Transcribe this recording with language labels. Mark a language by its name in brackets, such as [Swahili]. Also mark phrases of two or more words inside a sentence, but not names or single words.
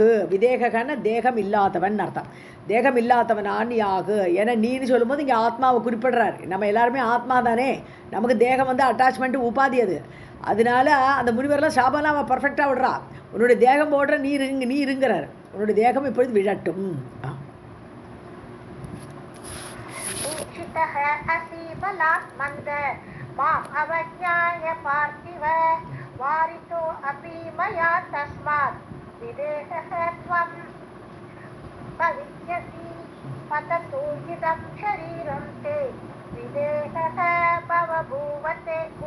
[Tamil] விதேகன தேகம் இல்லாதவன் அர்த்தம். தேகம் இல்லாதவனா நீ ஆகு. ஏன்னா நீன்னு சொல்லும்போது இங்கே ஆத்மாவை குறிப்பிடுறார். நம்ம எல்லாருமே ஆத்மா தானே, நமக்கு தேகம் வந்து அட்டாச்மெண்ட்டு உபாதி. அது அதனால அந்த முனிவரெல்லாம் சாபம்லாம் அவன் பர்ஃபெக்டாக விடுறா. உன்னுடைய தேகம் போடுற நீ இருங்கிறார். உன்னுடைய தேகம் இப்பொழுது விழட்டும். [Sanskrit] माम् अवज्ञाय पार्थिव वारितो अपि मया तस्मात् विदेहः त्वं भविष्यसि पततु इदं शरीरं ते विदेहः भव भूवते